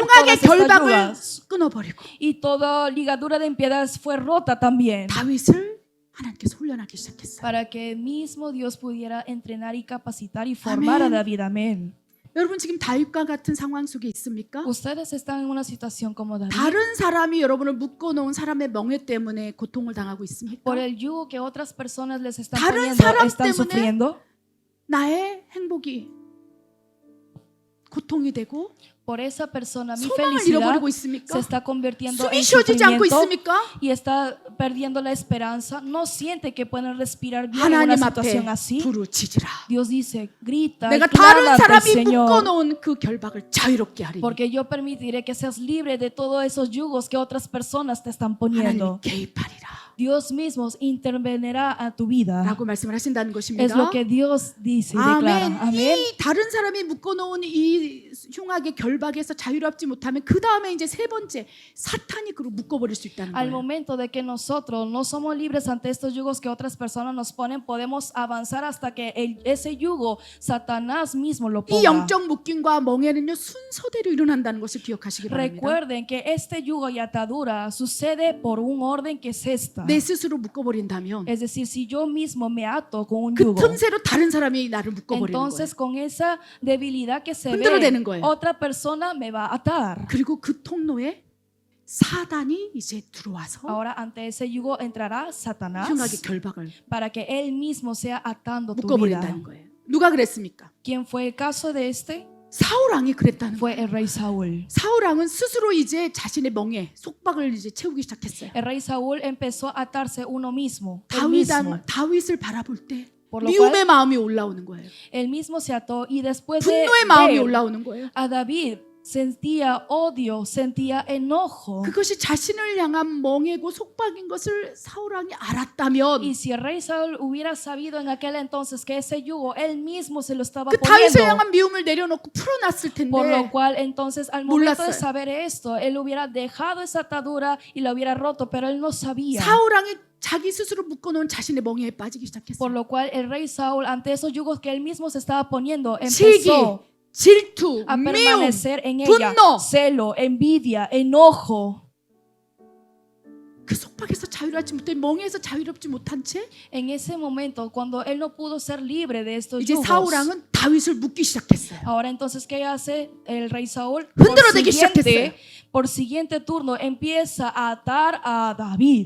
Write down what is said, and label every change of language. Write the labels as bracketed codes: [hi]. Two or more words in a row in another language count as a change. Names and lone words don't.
[ko] 흉악의 [es] todas estas [ko] 결박을 [es] yugas. [ko] 끊어버리고 [es] Y toda ligadura de impiedad fue rota también, [ko] 다윗을 하나님께서 훈련하기 시작했어요. [es] para que el mismo Dios pudiera entrenar y capacitar y formar a Amén. David. Amén. [ko] 여러분 지금 다윗과 같은 상황 속에 있습니까? [es] Ustedes están en una situación como David. [ko] 다른 사람이 여러분을 묶어놓은 사람의 멍에 때문에 고통을 당하고 있습니까? [es] Por el yugo que otras personas les están [ko] 다른 [es] poniendo, [ko] 사람 [es] están [ko] 때문에 [es] sufriendo. [ko] 나의 행복이 고통이 되고 [es] Por esa persona mi [ko] 소망을 [es] felicidad [ko] 잃어버리고 [es] se [ko] 있습니까? [es] está convirtiendo [ko] 숨이 [es] en [ko] 쉬어지지 않고 [es] sufrimiento [ko] 있습니까? [es] y está perdiendo la esperanza. No siente que pueden respirar bien en una [ko] 하나님 앞에 [es] situación así. [ko] 부르짖으라. [es] Dios dice, grita y [ko] 내가 [es] clama [ko] 다른 [es] ante el [ko] 사람이 [es] Señor, [ko] 묶어놓은 그 결박을 자유롭게 하리니 [es] porque yo permitiré que seas libre de todos esos yugos que otras personas te están poniendo. [ko] 하나님 개입하리라 [es] Dios mismo intervenirá a tu vida. [ko] 라고 말씀을 하신다는 [es] Es [ko] 것입니다. [es] lo que Dios dice y declara. [ko] 아멘. [es] Amén. [ko] 이 다른 사람이 묶어놓은 이 흉악의 결박에서 자유롭지 못하면 그 다음에 이제 세 번째 사탄이 그로 묶어버릴 수 있다는 [es] Al [ko] 거예요. [es] momento de que nosotros no somos libres ante estos yugos que otras personas nos ponen, podemos avanzar hasta que ese yugo Satanás mismo lo [ko] 이 [es] ponga. [ko] 영적 묶임과 멍에는요 순서대로 일어난다는 것을 기억하시기 바랍니다. [es] Recuerden que este yugo y atadura sucede por un orden que es esta. [ko] 내 스스로 묶어버린다면 [es] Es decir, si yo mismo me ato con un [ko] 그 [es] yugo, [ko] 틈새로 다른 사람이 나를 묶어버리는 거예요. [es] entonces con esa debilidad que se [ko] 흔들어대는 [es] ve, [ko] 거예요. [es] otra persona me va a atar. [ko] 그리고 그 통로에 사단이 이제 들어와서 [es] Ahora ante ese yugo entrará Satanás [ko] 흉악의 결박을 [es] para que él mismo sea atando tu vida. [ko] 묶어버린다는 거예요. 누가 그랬습니까? [es] ¿Quién fue el caso de este? [ko] 사울 왕이 그랬다는 [es] Fue [ko] 거예요. [es] el rey Saúl. 사울 왕은 스스로 이제 자신의 멍에 속박을 이제 채우기 시작했어요. El rey Saúl empezó a atarse uno mismo. él mismo. [ko] 다윗을 바라볼 때 [es] Por lo [ko] 미움의 [es] cual [ko] 마음이 올라오는 거예요. [es] él mismo se ató y después de [ko] 분노의 마음이 [es] ver [ko] 올라오는 거예요. [es] a David sentía odio, sentía enojo. [ko] 그것이 자신을 향한 멍해고 속박인 것을 사울 왕이 알았다면 [es] Y si el rey Saúl hubiera sabido en aquel entonces que ese yugo él mismo se lo estaba [ko] 그 다윗을 [es] poniendo, [ko] 향한 미움을 내려놓고 풀어놨을 [es] por lo [ko] 텐데 [es] cual entonces al momento de [ko] 몰랐어요. [es] saber esto, él hubiera dejado esa atadura y la hubiera roto, pero él no sabía. [ko] 사울 왕이 자기 스스로 묶어놓은 자신의 멍에에 빠지기 [es] Por [ko] 시작했어요. [es] lo cual el rey Saúl, ante esos yugos que él mismo se estaba poniendo, [ko] 시기, [es] empezó [ko] 질투, [es] a [ko] 미움, [es] permanecer en ella. [ko] 분노. [es] Celo, envidia, enojo. [ko] 그 속박에서 자유롭지 못해 멍에서 자유롭지 못한 채 [es] En ese momento, cuando él no pudo ser libre de estos [ko] 이제 [es] yugos, [ko] 사울 왕은 다윗을 묶기 시작했어요. [es] ahora entonces, ¿qué hace el rey Saúl? [ko] 흔들어대기 시작했어요. [es] Por siguiente turno empieza a atar a David